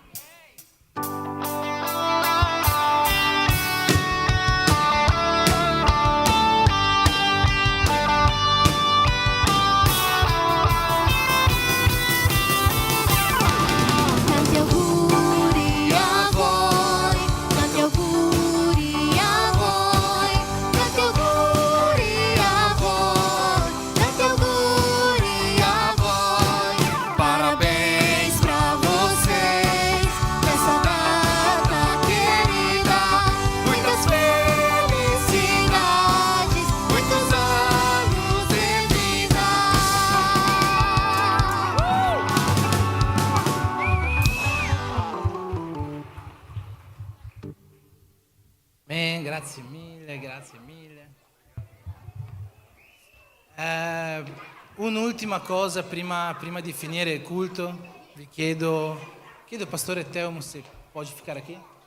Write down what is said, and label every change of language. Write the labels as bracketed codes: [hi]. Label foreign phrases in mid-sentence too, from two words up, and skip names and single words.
[it] Tanti auguri a voi, tanti auguri a voi, tanti auguri a voi, tanti auguri a voi. [pt] Parabéns pra vocês nessa data querida. Muitas felicidades, muitos anos de vida. [it] Amen, grazie mille, grazie mille. Un'ultima cosa prima di finire il culto, vi chiedo Pastore Teo se può ficcare qui.